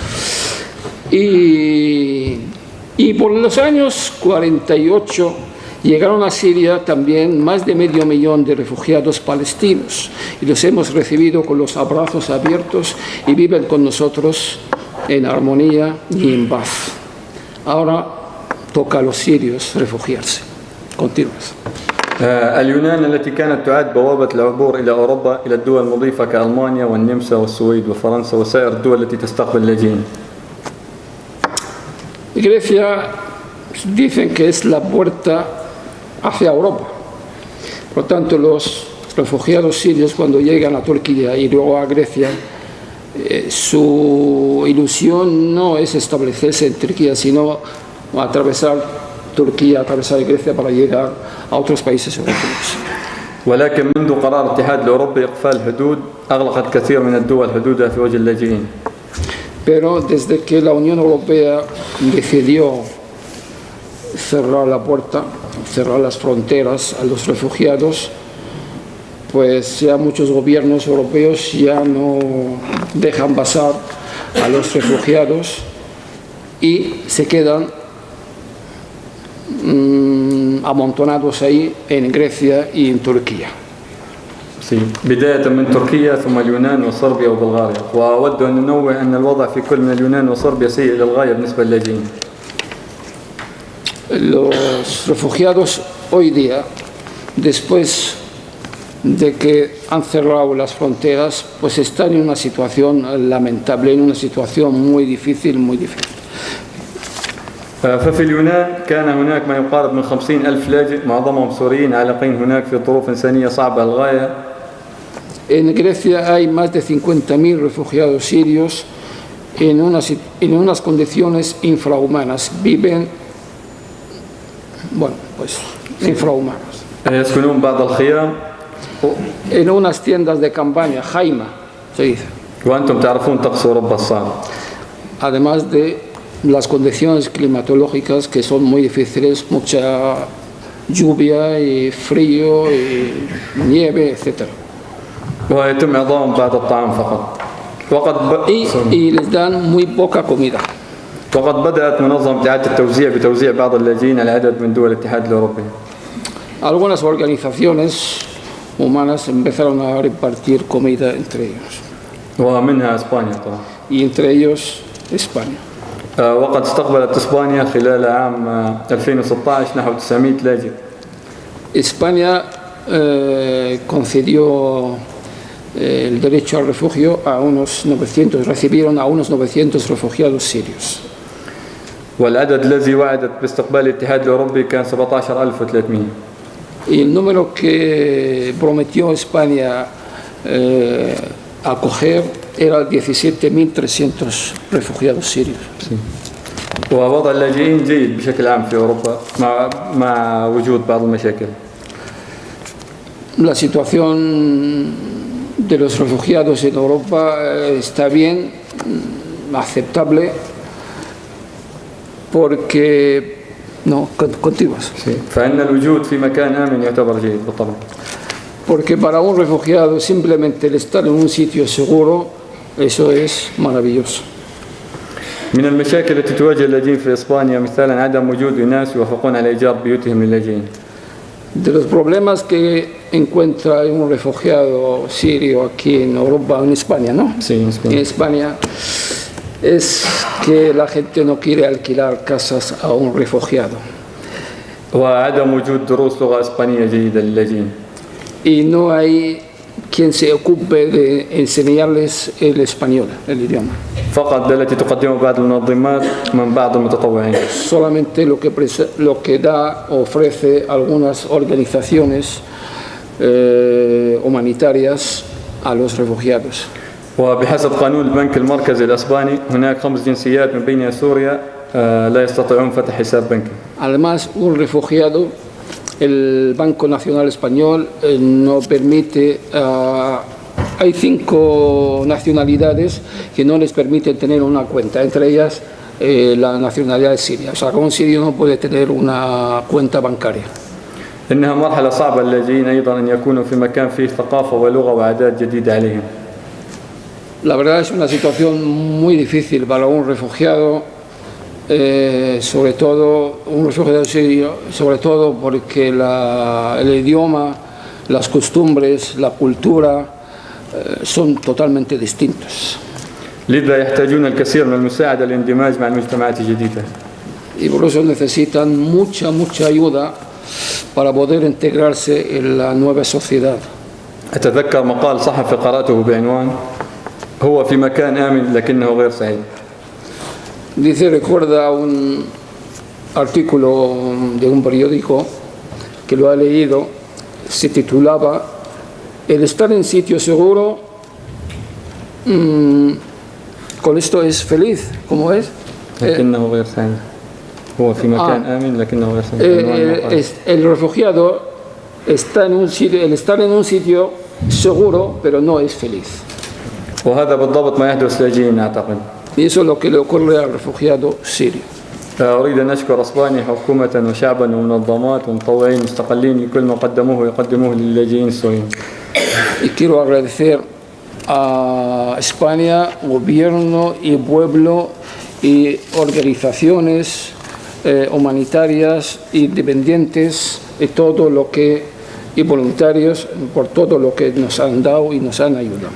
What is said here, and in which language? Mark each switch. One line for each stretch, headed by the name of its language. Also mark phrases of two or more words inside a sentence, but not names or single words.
Spanish: Y por los años 48 llegaron a Siria también más de 500.000 de refugiados palestinos y los hemos recibido con los abrazos abiertos y viven con nosotros en armonía y en paz. Ahora toca a los sirios refugiarse. Continúas.
Arabic: اليونان التي كانت تعد بوابة العبور إلى أوروبا إلى الدول المضيفة كألمانيا والنمسا والسويد وفرنسا وسائر الدول التي تستقبل اللاجئين.
Spanish: Grecia dicen que es la puerta hacia Europa. Por tanto, los refugiados sirios cuando llegan a Turquía y luego a Grecia, su ilusión no es establecerse en Turquía, sino atravesar Turquía, atravesar Grecia para llegar a otros países europeos.
Arabic: ولكن منذ قرار الاتحاد الأوروبي إقفال الحدود أغلقت كثير من الدول حدودها في وجه اللاجئين.
Spanish: Pero desde que la Unión Europea decidió cerrar la puerta, cerrar las fronteras a los refugiados, pues ya muchos gobiernos europeos ya no dejan pasar a los refugiados y se quedan amontonados ahí en Grecia y en Turquía. Sí.
Arabic: بداية من تركيا ثم اليونان وصربيا وبلغاريا وأود أن ننوه أن الوضع في كل من اليونان وصربيا سيء إلى الغاية بالنسبة للاجئين.
Spanish: Los refugiados hoy día, después de que han cerrado las fronteras, pues están en una situación lamentable, en una situación muy difícil, muy difícil.
Arabic: ففي اليونان كان هناك ما يقارب من 50,000 لاجئ معظمهم سوريين عالقين هناك في ظروف إنسانية صعبة للغاية.
Spanish: En Grecia hay más de 50.000 refugiados sirios en unas condiciones infrahumanas. Viven, bueno, pues infrahumanas.
Arabic: يسكنون بعض الخيام.
Spanish: En unas tiendas de campaña, jaima, se dice.
Arabic: وأنتم تعرفون طقس أوروبا الصعب.
Spanish: Además de las condiciones climatológicas que son muy difíciles, mucha lluvia y frío y nieve, etc.
Arabic: ويتم إعطائهم بعض الطعام فقط.
Spanish: Y les dan muy poca comida.
Arabic: وقد بدأت منظمة إعادة التوزيع بتوزيع بعض اللاجئين على عدد من دول الاتحاد الأوروبي.
Spanish: Algunas organizaciones humanas empezaron a repartir comida entre ellos.
Arabic: ومنها إسبانيا طبعا.
Spanish: Y entre ellos España.
Arabic: وقد استقبلت إسبانيا خلال عام 2016 نحو 900 لاجئ.
Spanish: España concedió el derecho al refugio a unos 900, recibieron a unos 900 refugiados sirios.
Arabic: والعدد الذي وعدت باستقبال الاتحاد الأوروبي كان 17,300.
Spanish: Y el número que prometió España acoger era 17.300 refugiados sirios. Sí.
Arabic: ووضع اللاجئين جيد بشكل عام في أوروبا مع وجود بعض المشاكل.
Spanish: La situación de los refugiados en Europa está bien, aceptable, porque no continúas. Sí.
Arabic: فإن الوجود في مكان آمن يعتبر جيد بالطبع.
Spanish: Porque para un refugiado simplemente el estar en un sitio seguro, eso es maravilloso.
Arabic: من المشاكل التي تواجه اللاجئين في إسبانيا مثالا عدم وجود أناس يوافقون على إيجار بيوتهم للاجئين.
Spanish: De los problemas que encuentra un refugiado sirio aquí en Europa, en España, ¿no? Sí, en España. En España es que la gente no quiere alquilar casas a un refugiado.
Arabic: وعدم وجود دروس لغة إسبانية جيدة للاجئين.
Spanish: Y no hay quien se ocupe de enseñarles el español, el idioma.
Arabic: فقط التي تقدمه بعض المنظمات من بعض المتطوعين.
Spanish: Solamente lo que ofrece algunas organizaciones humanitarias a los refugiados.
Arabic: وبحسب قانون البنك المركزي الأسباني هناك 5 جنسيات من بينها سوريا لا يستطيعون فتح حساب بنكي.
Spanish: Además, un refugiado, el Banco Nacional Español no permite, hay 5 nacionalidades que no les permiten tener una cuenta, entre ellas la nacionalidad siria. O sea, un sirio no puede tener una cuenta bancaria.
Arabic: إنها مرحلة صعبة للاجئين أيضا أن يكونوا في مكان فيه ثقافة ولغة وعادات جديدة عليهم.
Spanish: La verdad es una situación muy difícil para un refugiado, sobre todo un refugiado sirio, sobre todo porque el idioma, las costumbres, la cultura son totalmente distintos.
Arabic: لذا يحتاجون الكثير من المساعدة للاندماج مع المجتمعات الجديدة.
Spanish: Y por eso necesitan mucha ayuda para poder integrarse en la nueva sociedad.
Arabic: أتذكر مقال صحفي قرأته بعنوان هو في مكان آمن لكنه غير سعيد.
Spanish: Dice, recuerda un artículo de un periódico que lo ha leído, se titulaba "El estar en sitio seguro, con esto es feliz", ¿cómo es?
Arabic: لكنه غير سعيد. هو في مكان آمن لكنه غير سعيد.
Spanish: El refugiado está en un sitio, el estar en un sitio seguro, pero no es feliz.
Arabic: وهذا بالضبط ما يحدث لاجئين أعتقد.
Spanish: Y eso es lo que le ocurre al refugiado sirio.
Arabic: أريد أن أشكر أسبانيا حكومة وشعبا ومنظمات ومطوعين مستقلين لكل ما قدموه ويقدموه للاجئين السوريين.
Spanish: Y quiero agradecer a España, gobierno y pueblo y organizaciones humanitarias, independientes y todo lo que, y voluntarios por todo lo que nos han dado y nos han ayudado.